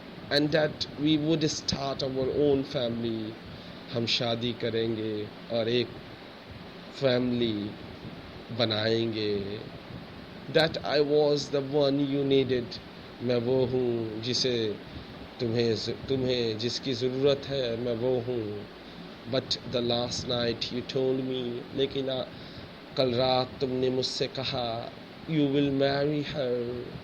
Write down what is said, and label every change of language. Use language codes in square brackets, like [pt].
[en] And that we would start our own family. [ur] ہم شادی کریں گے اور ایک فیملی بنائیں گے. [en] That I was the one you needed. [ur] میں وہ ہوں تمہیں جس کی ضرورت ہے میں وہ ہوں. [en] But the last night you told me. [ur] لیکن کل رات تم نے مجھ سے کہا [en] you will marry her.